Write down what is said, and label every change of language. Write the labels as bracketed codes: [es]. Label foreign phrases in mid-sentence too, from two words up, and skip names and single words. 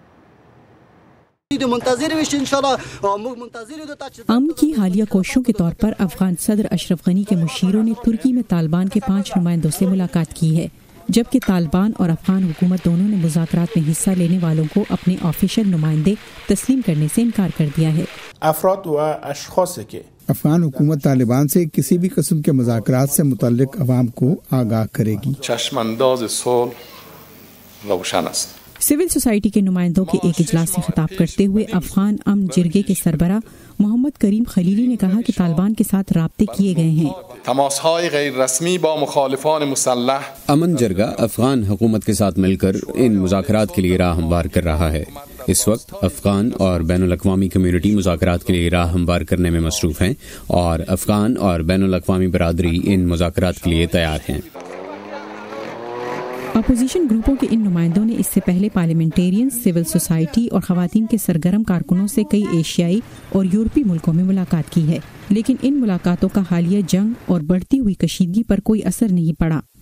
[ur] امن کی حالیہ کوششوں کے طور پر افغان صدر اشرف غنی کے مشیروں نے ترکی میں طالبان کے 5 نمائندوں سے ملاقات کی ہے، جبکہ طالبان اور افغان حکومت دونوں نے مذاکرات میں حصہ لینے والوں کو اپنے آفیشل نمائندے تسلیم کرنے سے انکار کر دیا ہے. افراد و اشخاص کے افغان حکومت طالبان سے کسی بھی قسم کے مذاکرات سے متعلق عوام کو آگاہ کرے گی. [fa] چشم انداز صلح روشن است. [en] civil society [ur] کے نمائندوں کے ایک اجلاس سے خطاب کرتے ہوئے افغان امن جرگے کے سربراہ محمد کریم خلیلی نے کہا کہ طالبان کے ساتھ رابطے کیے گئے ہیں. [fa] تماس‌های غیر رسمی با مخالفان مسلح. [ur] امن جرگہ افغان حکومت کے ساتھ مل کر ان مذاکرات کے لیے راہ ہموار کر رہا ہے. اس وقت افغان اور بین الاقوامی کمیونٹی مذاکرات کے لیے راہ ہموار کرنے میں مصروف ہیں اور افغان اور بین الاقوامی برادری ان مذاکرات کے لیے تیار ہیں. اپوزیشن گروپوں کے ان نمائندوں نے اس سے پہلے پارلیمنٹیرین، [en] civil society [ur] اور خواتین کے سرگرم کارکنوں سے کئی ایشیائی اور یورپی ملکوں میں ملاقات کی ہے، لیکن ان ملاقاتوں کا حالیہ جنگ اور بڑھتی ہوئی کشیدگی پر کوئی اثر نہیں پڑا.